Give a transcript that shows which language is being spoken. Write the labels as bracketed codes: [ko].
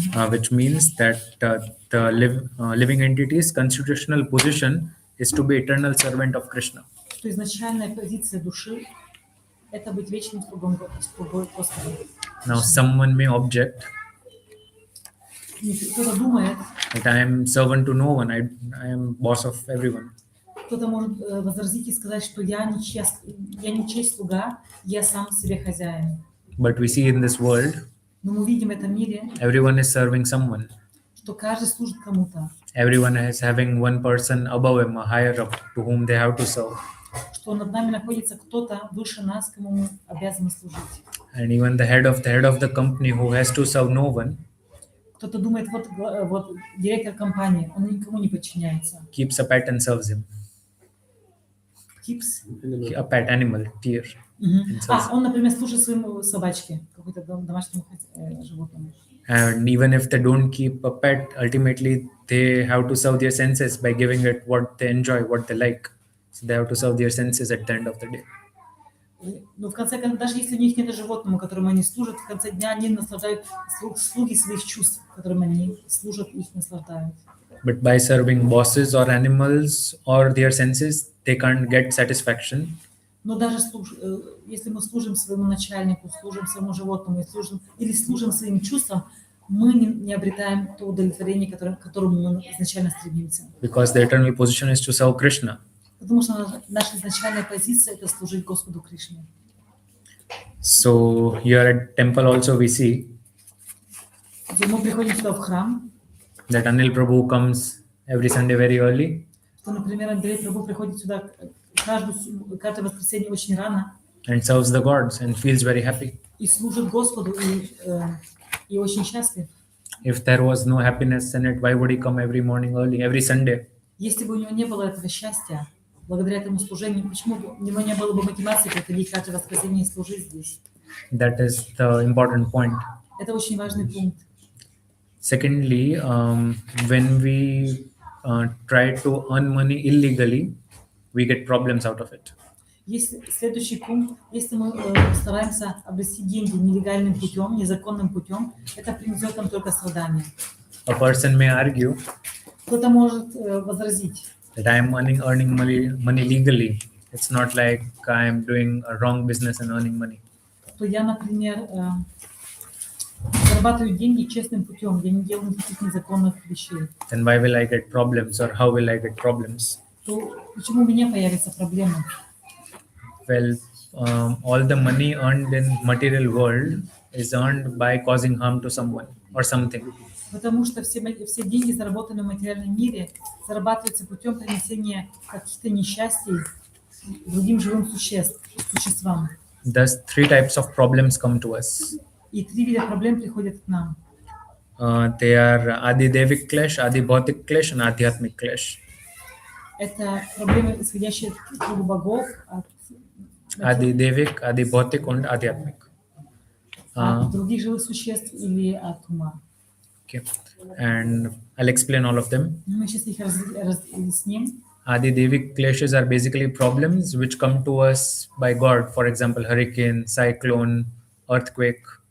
[en] Which means that the living entity's constitutional position is to be eternal servant of Krishna. [ru] что изначальная позиция души – это быть вечным слугой Господа. [en] Now, someone may object [ru] Кто-то думает, [en] that I am servant to no one, I am boss of everyone. [ru] кто-то может возразить и сказать, что я ничей слуга, я сам себе хозяин. [en] But we see in this world, [ru] Но мы видим в этом мире, [en] everyone is serving someone. [ru] что каждый служит кому-то, [en] Everyone is having one person above him, a higher up, to whom they have to serve. [ru] что над нами находится кто-то выше нас, кому мы обязаны служить. [en] And even the head of the company who has to serve no one [ru] Кто-то думает, вот директор компании, он никому не подчиняется. [en] keeps a pet and serves him. Keeps. A pet animal, deer. And serves him. [ru] Он, например, служит своему собачке, какой-то домашнему животному. [en] And even if they don't keep a pet, ultimately they have to serve their senses by giving it what they enjoy, what they like. So they have to serve their senses at the end of the day. [ru] Но в конце концов, даже если у них нет животного, которому они служат, в конце дня они наслаждают слуги своих чувств, которым они служат, их наслаждают. [en] But by serving bosses or animals or their senses, they can't get satisfaction. [ru] Но даже если мы служим своему начальнику, служим своему животному или служим своим чувствам, мы не обретаем то удовлетворение, к которому мы изначально стремимся. [en] Because the eternal position is to serve Krishna. [ru] Потому что наша изначальная позиция – это служить Господу Кришне. [en] So here at temple also we see [ru] Мы приходим сюда в храм, [en] that Anil Prabhu comes every Sunday very early [ru] что, например, Андрей Прабhu приходит сюда каждое воскресенье очень рано [en] and serves the gods and feels very happy. [ru] и служит Господу, и очень счастлив. [en] If there was no happiness in it, why would he come every morning early, every Sunday? [ru] Если бы у него не было этого счастья, благодаря этому служению, почему бы у него не было бы мотивации приходить каждое воскресенье и служить здесь? [en] That is the important point. [ru] Это очень важный пункт. [en] Secondly, when we try to earn money illegally, we get problems out of it. [ru] Следующий пункт, если мы стараемся обрести деньги нелегальным путем, незаконным путем, это принесет нам только страдания. [en] A person may argue [ru] Кто-то может возразить, [en] that I am earning money legally. It's not like I am doing a wrong business and earning money. [ru] что я, например, зарабатываю деньги честным путем, я не делаю никаких незаконных вещей. [en] Then why will I get problems, or how will I get problems? [ru] То почему у меня появятся проблемы? [en] Well, all the money earned in material world is earned by causing harm to someone or something. [ru] Потому что все деньги, заработанные в материальном мире, зарабатываются путем принесения каких-то несчастий другим живым существам. [en] Thus, three types of problems come to us. [ru] И 3 вида проблем приходят к нам. [en] They are Adi Devik Clash, Adi Bhautik Clash, and Adhyatmik Clash. [ru] Это проблемы, исходящие от круга богов, [en] Adi Devik, Adi Bhautik, and Adhyatmik. [ru] от других живых существ или от ума. [en] Okay, and I'll explain all of them. [ru] Мы сейчас их разъясним. [en] Adi Devik clashes are basically problems which come to us by God. For example, hurricane, cyclone, earthquake.